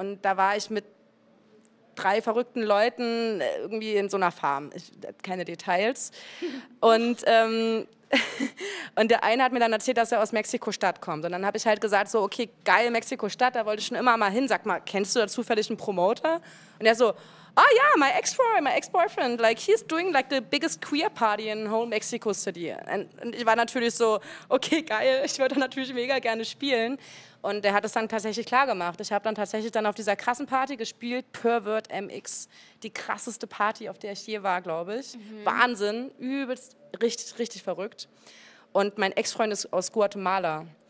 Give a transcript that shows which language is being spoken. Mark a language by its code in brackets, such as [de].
[de] Und da war ich mit 3 verrückten Leuten irgendwie in so einer Farm. Keine Details. Und, und der eine hat mir dann erzählt, dass er aus Mexiko-Stadt kommt. Und dann habe ich halt gesagt, so, okay, geil, Mexiko-Stadt, da wollte ich schon immer mal hin. Sag mal, kennst du da zufällig einen Promoter? Und er so, [en] oh yeah, my ex-boyfriend, like he's doing like the biggest queer party in whole Mexico City. [de] Und ich war natürlich so, okay, geil, ich würde natürlich mega gerne spielen. Und der hat es dann tatsächlich klar gemacht. Ich habe dann tatsächlich dann auf dieser krassen Party gespielt, Pervert MX, die krasseste Party, auf der ich je war, glaube ich. Wahnsinn, übelst, richtig, richtig verrückt. Und mein Ex-Freund ist aus Guatemala.